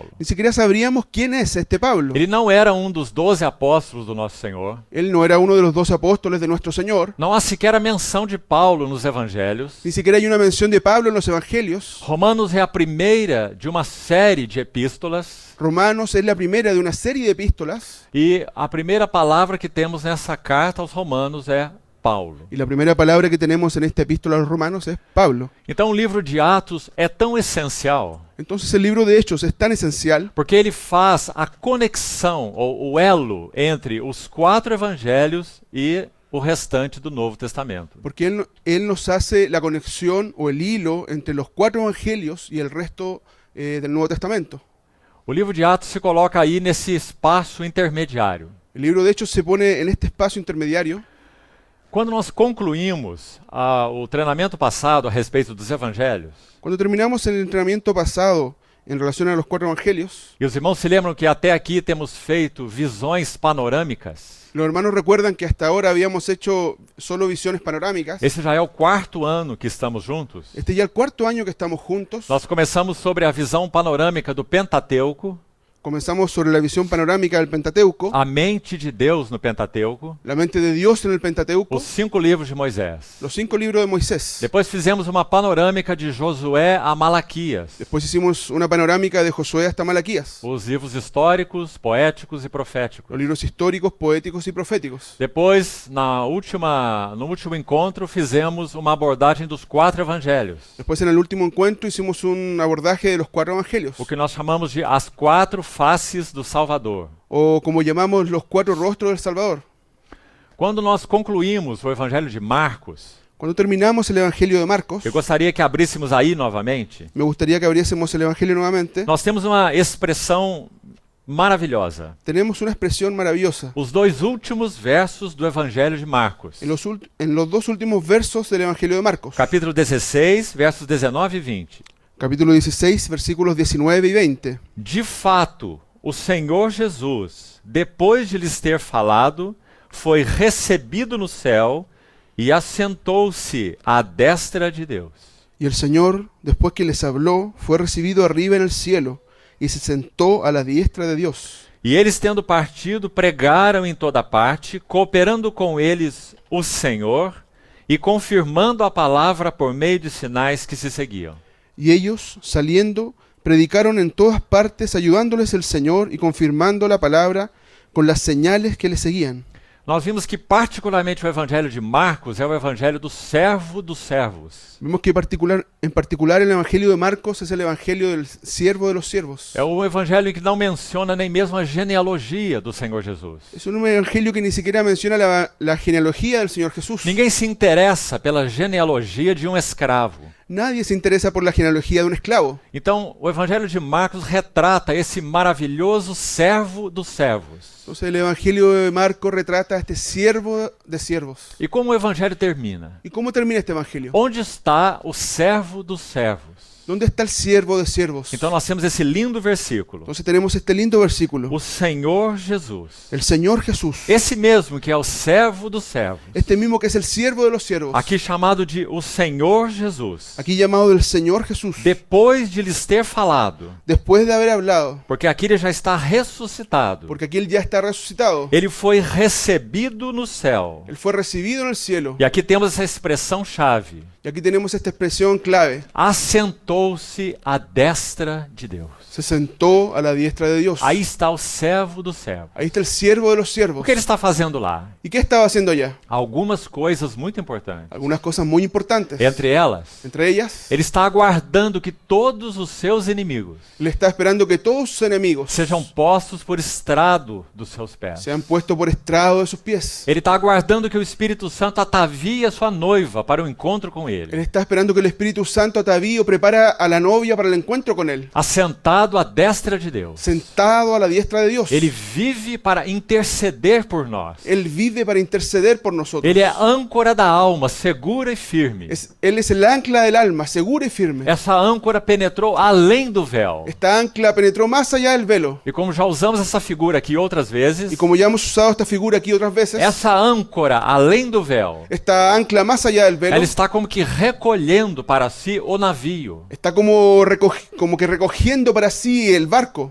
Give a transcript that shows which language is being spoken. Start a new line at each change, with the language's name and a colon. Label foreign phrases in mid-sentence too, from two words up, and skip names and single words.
Spanish: ni siquiera sabríamos quién es este Pablo.
Portuguese: Ele não era um dos 12 apóstolos do nosso Senhor.
Spanish: Él no era uno de los 12 apóstoles de nuestro Señor.
Portuguese: Não há sequer a menção de Paulo nos evangelhos.
Spanish: Ni siquiera hay una mención de Pablo en los evangelios.
Portuguese: Romanos é a primeira de uma série de epístolas.
Spanish: Romanos es la primera de una serie de epístolas.
Portuguese: E a primeira palavra que temos nessa carta aos Romanos é Paulo.
Spanish: Y la primera palabra que tenemos en esta epístola a los Romanos es Pablo.
Portuguese: Então o livro de Atos é tão essencial
Spanish: Entonces el libro de Hechos es tan esencial
Portuguese: porque ele faz a conexão ou o elo entre os 4 evangelhos e o restante do Novo Testamento.
Spanish: porque él nos hace la conexión o el hilo entre los 4 evangelios y el resto del Nuevo Testamento.
Portuguese: O livro de Atos se coloca aí nesse espaço intermediário.
Spanish: El libro de Hechos se pone en este espacio intermediario.
Portuguese: Quando nós concluímos o treinamento passado a respeito dos evangelhos,
Spanish: Cuando terminamos el entrenamiento pasado en relación a los 4 evangelios,
Portuguese: e os irmãos se lembram que até aqui temos feito visões panorâmicas,
Spanish: Los hermanos recuerdan que hasta ahora habíamos hecho solo visiones panorámicas.
Portuguese: Esse já é o 4º ano que estamos juntos.
Spanish: Este ya es el cuarto año que estamos juntos.
Portuguese: Nós começamos sobre a visão panorâmica do Pentateuco,
Spanish: Comenzamos sobre la visión panorámica del Pentateuco,
Portuguese: a mente de Deus no Pentateuco,
Spanish: la mente de Dios en el Pentateuco,
Portuguese: os 5 livros de Moisés.
Spanish: los 5 libros de Moisés.
Portuguese: Depois fizemos uma panorâmica de Josué a Malaquias,
Spanish: Después hicimos una panorámica de Josué hasta Malaquías,
Portuguese: os livros históricos, poéticos e proféticos.
Spanish: los libros históricos, poéticos y proféticos.
Portuguese: Depois, no último encontro, fizemos uma abordagem dos 4 evangelhos,
Spanish: Después en el último encuentro hicimos un abordaje de los 4 evangelios,
Portuguese: o que nós chamamos de as 4 faces do Salvador.
Spanish: o como llamamos los 4 rostros del Salvador.
Portuguese: Quando nós concluímos o evangelho de Marcos,
Spanish: Cuando terminamos el evangelio de Marcos,
Portuguese: eu gostaria que abríssemos aí novamente.
Spanish: me gustaría que abriésemos el evangelio nuevamente.
Portuguese: Nós temos uma expressão maravilhosa.
Spanish: Tenemos una expresión maravillosa.
Portuguese: Os 2 últimos versos do evangelho de Marcos.
Spanish: En los 2 últimos versos del evangelio de Marcos,
Portuguese: Capítulo 16, versos 19 e 20.
Spanish: capítulo 16, versículos 19 y 20.
Portuguese: De fato, o Senhor Jesus, depois de lhes ter falado, foi recebido no céu e assentou-se à destra de Deus.
Spanish: Y el Señor, después que les habló, fue recibido arriba en el cielo y se sentó a la diestra de Dios.
Portuguese: E eles, tendo partido, pregaram em toda parte, cooperando com eles o Senhor e confirmando a palavra por meio de sinais que se seguiam.
Spanish: Y ellos, saliendo, predicaron en todas partes, ayudándoles el Señor y confirmando la palabra con las señales que les seguían.
Portuguese: Nós vimos que particularmente o evangelho de Marcos é o evangelho do servo dos servos.
Spanish: Vemos que en particular el evangelio de Marcos es el evangelio del siervo de los siervos.
Portuguese: É o evangelho que não menciona nem mesmo a genealogia do Senhor Jesus.
Spanish: Es un evangelio que ni siquiera menciona la genealogía del Señor Jesús.
Portuguese: Ninguém se interessa pela genealogia de um escravo.
Spanish: Nadie se interesa por la genealogía de un esclavo.
Portuguese: Então, o evangelho de Marcos retrata esse maravilhoso servo dos servos.
Spanish: Entonces el evangelio de Marcos retrata a este siervo de siervos.
Portuguese: E como o evangelho termina?
Spanish: ¿Y cómo termina este evangelio?
Portuguese: Onde está o servo dos servos?
Spanish: ¿Dónde está el siervo de siervos?
Portuguese: Então nós temos esse lindo versículo.
Spanish: Entonces tenemos este lindo versículo.
Portuguese: O Senhor Jesus.
Spanish: El Señor Jesús.
Portuguese: Esse mesmo que é o servo dos servos.
Spanish: Este mismo que es el siervo de los siervos.
Portuguese: Aqui chamado de o Senhor Jesus.
Spanish: Aquí llamado del Señor Jesús.
Portuguese: Depois de lhes ter falado.
Spanish: Después de haber hablado.
Portuguese: Porque aqui ele já está ressuscitado.
Spanish: Porque aquí él ya está resucitado.
Portuguese: Ele foi recebido no céu.
Spanish: Él fue recibido en el cielo.
Portuguese: E aqui temos essa expressão chave.
Spanish: Y aquí tenemos esta expresión clave.
Portuguese: Assentou-se à destra de Deus.
Spanish: Se sentó a la diestra de Dios.
Portuguese: Aí está o servo do servo.
Spanish: Ahí está el siervo de los
Portuguese: O
Spanish: siervos.
Portuguese: que ele está fazendo lá?
Spanish: ¿Y qué estaba haciendo allá?
Portuguese: Algumas coisas muito importantes.
Spanish: Algunas cosas muy importantes.
Portuguese: Entre elas,
Spanish: Entre ellas,
Portuguese: ele está aguardando que todos os seus inimigos
Spanish: él está esperando que todos sus enemigos
Portuguese: sejam postos por estrado dos seus pés.
Spanish: sean puestos por estrado de sus pies.
Portuguese: Ele está aguardando que o Espírito Santo atavie a sua noiva para o encontro com
Spanish: Él
Portuguese: ele.
Spanish: está esperando que el Espíritu Santo atavío prepara a la novia para el encuentro con él.
Portuguese: Assentado à destra de Deus.
Spanish: Sentado a la diestra de Dios.
Portuguese: Ele vive para interceder por nós.
Spanish: Él vive para interceder por nosotros.
Portuguese: Ele é âncora da alma, segura e firme.
Spanish: Él es el ancla del alma, segura y firme.
Portuguese: Essa âncora penetrou além do véu.
Spanish: Esta ancla penetró más allá del velo.
Portuguese: E como já usamos essa figura aqui outras vezes,
Spanish: Y como ya hemos usado esta figura aquí otras veces,
Portuguese: essa âncora além do véu,
Spanish: esta ancla más allá del velo
Portuguese: ela está como que recolhendo para si o navio.
Spanish: está como que recogiendo para sí el barco.